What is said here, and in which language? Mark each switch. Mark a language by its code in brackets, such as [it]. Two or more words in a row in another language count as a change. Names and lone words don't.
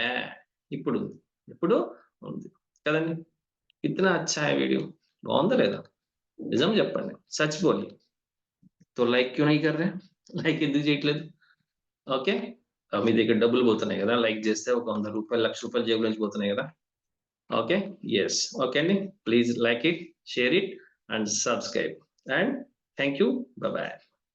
[te] ఇప్పుడు ఇప్పుడు ఉంది. కదండీ! [hi] कितना अच्छा है वीडियो. [te] బావుందా లేదా? నిజం చెప్పండి. [hi] सच बोलिए. तो लाइक क्यों नहीं कर रहे? [te] లైక్ ఎందుకు చేయట్లేదు? ఓకే. మీ దగ్గర డబ్బులు పోతున్నాయి గదా! లైక్ చేస్తే ఒక రూ. 100, రూ. 1,00,000 జేబులోంచి పోతున్నాయి గదా! ఓకే. యెస్. ఓకే అండి. [en] please like it, share it and subscribe. and thank you. bye bye.